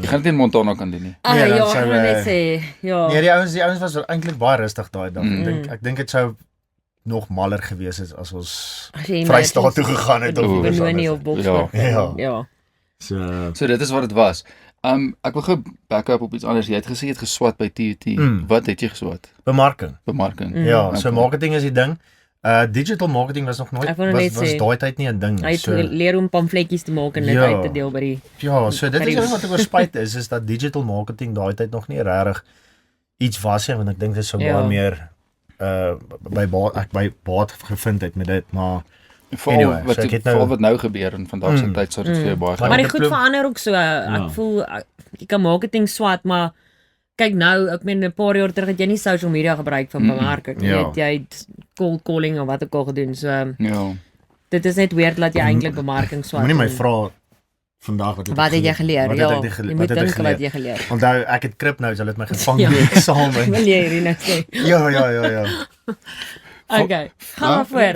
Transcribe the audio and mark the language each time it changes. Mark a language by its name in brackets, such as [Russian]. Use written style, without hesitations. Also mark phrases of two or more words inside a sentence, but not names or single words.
[Afrikaans] Jy gaan dit in Montana kan doen nie. Ah Nee, dan ja, sou, ek wil net sê, ja. nee, die ouens was eintlik baie rustig daai dag. Ek dink dit sou nog maller gewees het as ons As jy Vrystaat toe gegaan het of Oeh. iewers Benoni anders. of Boksburg. Ja. Ja. So So dit is wat dit was. Ek wil gou [English] back up [Afrikaans] op iets anders. Jy het gesê jy het geswat by TUT. Wat het jy geswat? bemarking. Bemarking. Ja, so Okay. marketing is die ding. [English] Digital marketing [Afrikaans] was nog nooit Ek wou net was sê, daai tyd nie 'n ding Hy nie. het So leer om pamfletjies te maak en dit Ja. uit te deel by die ja, so dit is Geriewe. wat ek oor spyt is dat [English] digital marketing [Afrikaans] daai tyd nog nie regtig iets was nie, want ek dink dit sou Ja. baie meer by baat gevind het met dit, maar Veral Anyway, wat so ek het veral nou- wat nou gebeur in vandag se tyd sou dit vir jou baie Maar Maar gaan. die ek goed bedoel- verander ook so. Ek voel jy kan marketing swat, maar kyk nou, ek meen 'n paar jaar terug het jy nie [English] social media [Afrikaans] gebruik vir bemarking. Ja. Jy het [English] cold calling [Afrikaans] of wat ook al gedoen. So Ja. dit is net weird dat jy eintlik bemarking swat. moenie my en- vra vandag Wat het jy geleer? Wat Ja, het ek geleer? jy Wat moet het ek dink wat geleer? jy geleer. Onthou ek het Kripnotes, hulle het my gevang Ja. in die eksamen. Wil jy hierdie nou sê? Ja. Okay. Gaan maar voort.